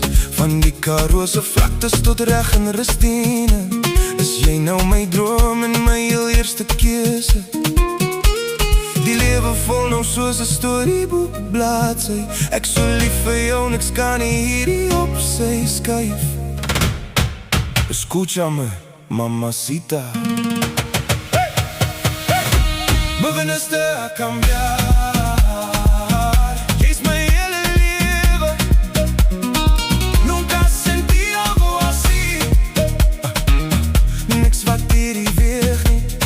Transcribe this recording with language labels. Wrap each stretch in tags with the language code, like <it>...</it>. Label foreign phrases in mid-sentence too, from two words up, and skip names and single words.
<af>Van die Karoo-se vlaktes tot reg in Rustine, is jy nou my droom en my heel eerste keuse. Die lewe vol nou soos 'n storieboek bladsy. Ek so lief vir jou en ek kan nie hierdie op sy skuif.</af> <es>Escúchame, mamacita. Hey! Hey! Me viniste a cambiar.</es> <af>Jy is my hele lewe.</af> <es>Nunca sentí algo así.</es> <af>Niks wat hierdie weeg nie.</af>